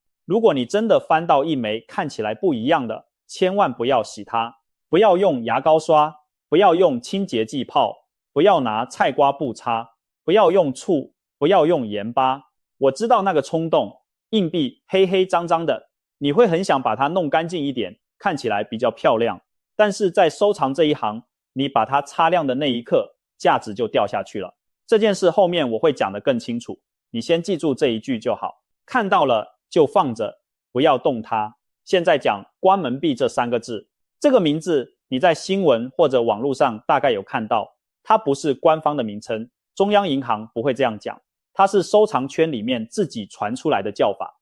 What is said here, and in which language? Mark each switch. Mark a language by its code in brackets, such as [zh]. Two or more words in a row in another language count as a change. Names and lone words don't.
[zh] 如果你真的翻到一枚看起來不一樣的，千萬不要洗它，不要用牙膏刷，不要用清潔劑泡，不要拿菜瓜布擦，不要用醋，不要用鹽巴。我知道那個衝動，硬幣黑黑髒髒的，你會很想把它弄乾淨一點，看起來比較漂亮。但是在收藏這一行，你把它擦亮的那一刻，價值就掉下去了。這件事後面我會講得更清楚，你先記住這一句就好。看到了就放着，不要動它。現在講關門幣這3個字，這個名字你在新聞或者網絡上大概有看到，它不是官方的名稱，中央銀行不會這樣講，它是收藏圈裡面自己傳出來的叫法。